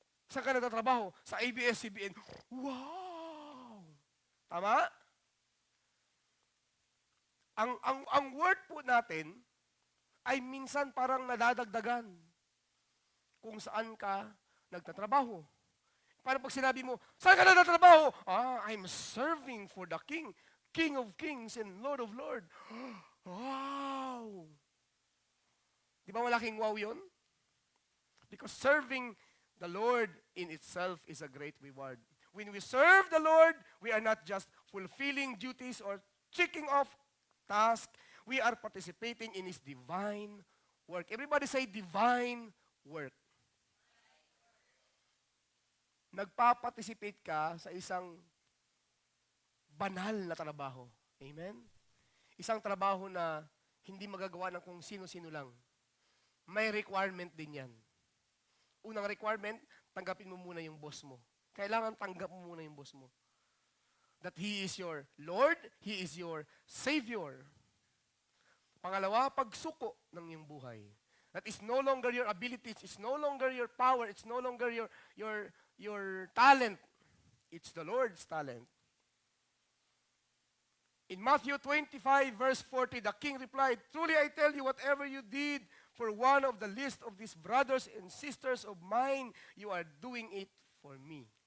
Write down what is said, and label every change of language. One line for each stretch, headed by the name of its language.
Filipino: Saan ka nagtatrabaho? Sa ABS-CBN. Wow! Tama? Ang word po natin ay minsan parang nadadagdagan kung saan ka nagtatrabaho. Paano pag sinabi mo, saan ka nagtatrabaho?
English: I'm serving for the King. King of Kings and Lord of Lords. Wow!
Filipino: Di ba malaking wow yun?
English: Because serving the Lord in itself is a great reward. When we serve the Lord, we are not just fulfilling duties or checking off tasks. We are participating in His divine work. Everybody say divine work.
Filipino: Nagpa-participate ka sa isang banal na trabaho. Amen? Isang trabaho na hindi magagawa ng kung sino-sino lang. May requirement din yan. Unang requirement, tanggapin mo muna yung boss mo. Kailangan tanggap mo muna yung boss mo.
English: That He is your Lord, He is your Savior.
Filipino: Pangalawa, pagsuko ng iyong buhay.
English: That is no longer your abilities, it's no longer your power, it's no longer your talent. It's the Lord's talent. In Matthew 25, verse 40, the king replied, "Truly I tell you, whatever you did for one of the least of these brothers and sisters of mine, you are doing it for me."